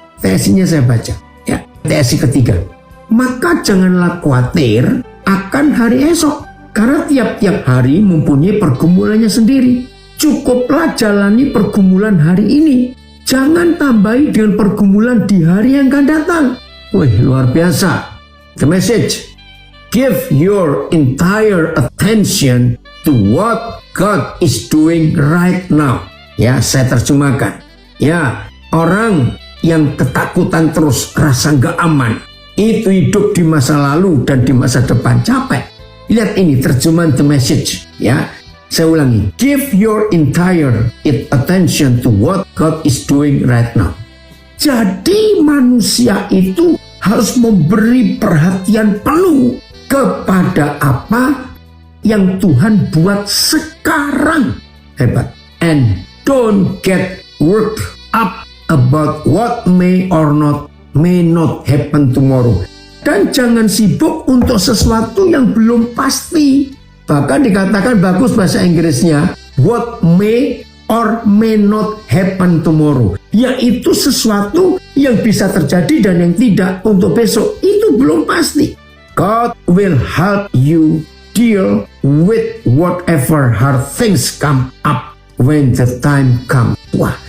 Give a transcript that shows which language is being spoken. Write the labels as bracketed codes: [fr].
[id] TSI-nya saya baca. Ya, TSI ketiga. Maka janganlah khawatir akan hari esok. Karena tiap-tiap hari mempunyai pergumulannya sendiri. Cukuplah jalani pergumulan hari ini. Jangan tambahi dengan pergumulan di hari yang akan datang. Wih, luar biasa. The message. [en] Give your entire attention to what God is doing right now. [id] Ya, saya terjemahkan. Ya, orang yang ketakutan terus, rasa gak aman, itu hidup di masa lalu dan di masa depan, capek. Lihat ini terjemahan The Message, ya. Saya ulangi, [en] give your entire attention to what God is doing right now. [id] Jadi manusia itu harus memberi perhatian penuh kepada apa yang Tuhan buat sekarang. Hebat. [en] And don't get worked up about what may or may not happen tomorrow. [id] Dan jangan sibuk untuk sesuatu yang belum pasti. Bahkan dikatakan bagus bahasa Inggrisnya, [en] what may or may not happen tomorrow. [id] Yaitu sesuatu yang bisa terjadi dan yang tidak untuk besok. Itu belum pasti. [en] God will help you deal with whatever hard things come up when the time comes. Wah,